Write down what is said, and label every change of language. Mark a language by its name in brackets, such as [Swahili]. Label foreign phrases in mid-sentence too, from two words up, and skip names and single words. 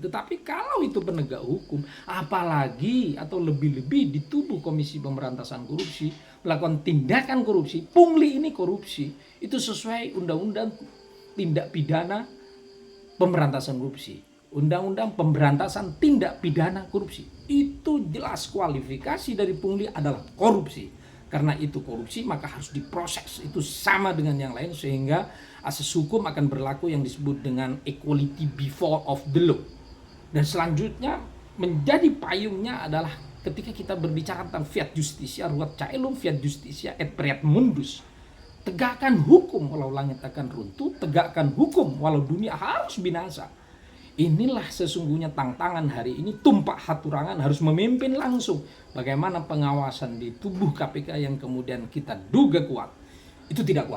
[Indonesian] Tetapi kalau itu penegak hukum, apalagi atau lebih-lebih di tubuh Komisi Pemberantasan Korupsi melakukan tindakan korupsi, pungli ini korupsi, itu sesuai Undang-Undang Tindak Pidana Pemberantasan Korupsi, Undang-Undang Pemberantasan Tindak Pidana Korupsi. Itu jelas kualifikasi dari pungli adalah korupsi. Karena itu korupsi maka harus diproses, itu sama dengan yang lain, sehingga asas hukum akan berlaku yang disebut dengan [English] equality before of the law. [Indonesian] Dan selanjutnya menjadi payungnya adalah ketika kita berbicara tentang [Latin] fiat justitia, ruat caelum fiat justitia et periat mundus. [Indonesian] Tegakkan hukum walau langit akan runtuh, tegakkan hukum walau dunia harus binasa. Inilah sesungguhnya tantangan hari ini. Tumpah haturangan harus memimpin langsung. Bagaimana pengawasan di tubuh KPK yang kemudian kita duga kuat, itu tidak kuat.